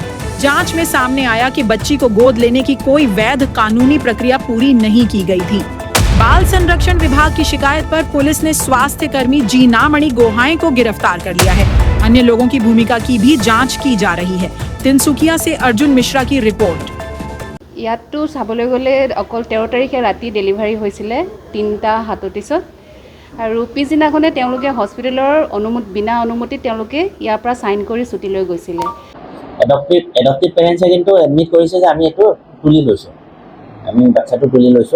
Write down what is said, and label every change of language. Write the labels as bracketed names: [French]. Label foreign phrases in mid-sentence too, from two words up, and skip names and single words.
[Hindi] जांच में सामने आया कि बच्ची को गोद लेने की कोई वैध कानूनी प्रक्रिया पूरी नहीं की गई थी। बाल संरक्षण विभाग की शिकायत पर पुलिस ने स्वास्थ्य कर्मी जीना मणि गोहाई को गिरफ्तार कर लिया है। अन्य लोगों की भूमिका की भी जांच की जा रही है। तिनसुकिया से अर्जुन मिश्रा की रिपोर्ट। [Assamese] ইয়াতটো চাবলৈ গ'লে অকল 13 তাৰিখে ৰাতি ডেলিভাৰী হৈছিলে 3:37 আৰু পিছদিনাখনে তেওঁলোকে হস্পিটেলৰ বিনা অনুমতি তেওঁলোকে ইয়াৰ পৰা সাইন কৰি ছুটি লৈ গৈছিলে। [English] adoptive parents [Assamese] কিন্তু এডমিট কৰিছে যে আমি এইটো তুলি লৈছোঁ, আমি বাচ্চাটো তুলি লৈছোঁ।